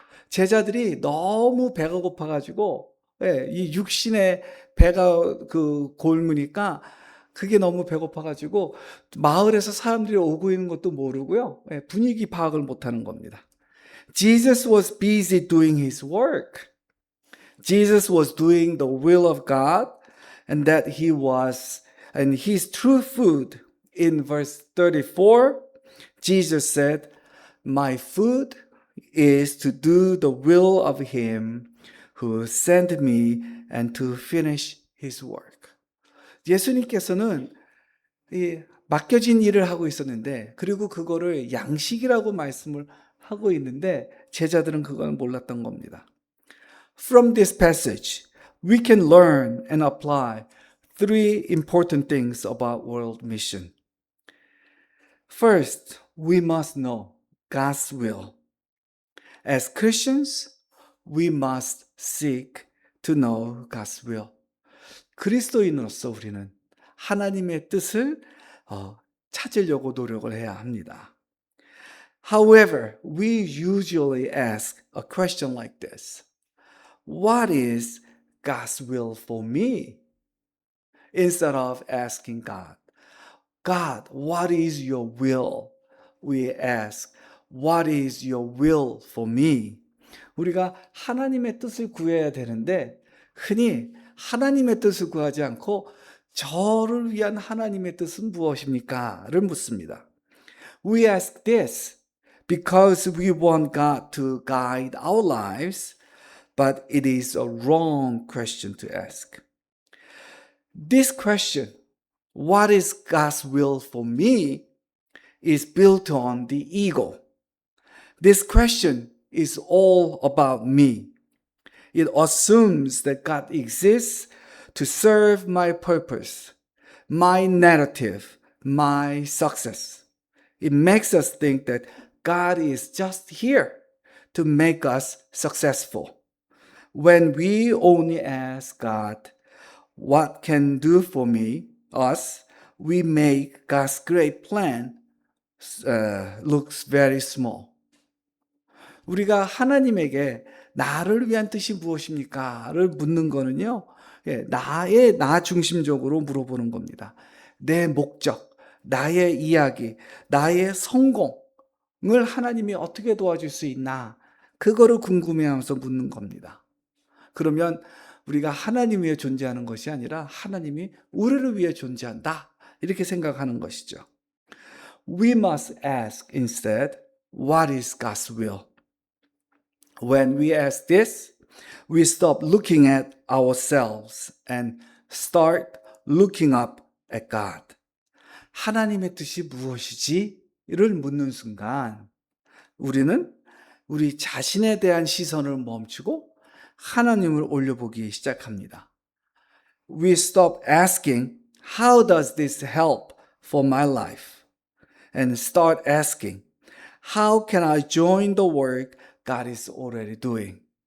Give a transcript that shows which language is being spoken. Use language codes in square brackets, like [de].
[ko] 제자들이 너무 배가 고파가지고, 이 육신의 배가 골무니까 그게 너무 배고파가지고 마을에서 사람들이 오고 있는 것도 모르고요. 분위기 파악을 못하는 겁니다. [en] Jesus was busy doing his work. Jesus was doing the will of God, and that he was, and his true food. In verse 34, Jesus said, "My food is to do the will of him who sent me and to finish his work." [ko] 예수님께서는 이 맡겨진 일을 하고 있었는데, 그리고 그거를 양식이라고 말씀을 하고 있는데 제자들은 그건 몰랐던 겁니다. [en] From this passage, we can learn and apply three important things about world mission. First, we must know God's will. As Christians, we must seek to know God's will. [ko] 그리스도인으로서 우리는 하나님의 뜻을 찾으려고 노력을 해야 합니다. [en] However, we usually ask a question like this. What is God's will for me? Instead of asking God, God, what is your will? We ask, what is your will for me? [ko] 우리가 하나님의 뜻을 구해야 되는데 흔히 하나님의 뜻을 구하지 않고 저를 위한 하나님의 뜻은 무엇입니까? 를 묻습니다. [en] We ask this because we want God to guide our lives, but it is a wrong question to ask. This question, what is God's will for me, is built on the ego. This question is all about me. It assumes that God exists to serve my purpose, my narrative, my success. It makes us think that God is just here to make us successful. When we only ask God, what can do for us, we make God's great plan looks very small. [ko] 우리가 하나님에게 나를 위한 뜻이 무엇입니까? 를 묻는 거는요, 나 중심적으로 물어보는 겁니다. 내 목적, 나의 이야기, 나의 성공을 하나님이 어떻게 도와줄 수 있나? 그거를 궁금해하면서 묻는 겁니다. 그러면 우리가 하나님 위해 존재하는 것이 아니라 하나님이 우리를 위해 존재한다. 이렇게 생각하는 것이죠. [en] We must ask instead, what is God's will? When we ask this, we stop looking at ourselves and start looking up at God. [ko] 하나님의 뜻이 무엇이지? 를 묻는 순간 우리는 우리 자신에 대한 시선을 멈추고 하나님을 올려보기 시작합니다. [en] We stop asking, how does this help for my life? And start asking, how can I join the work God is already doing?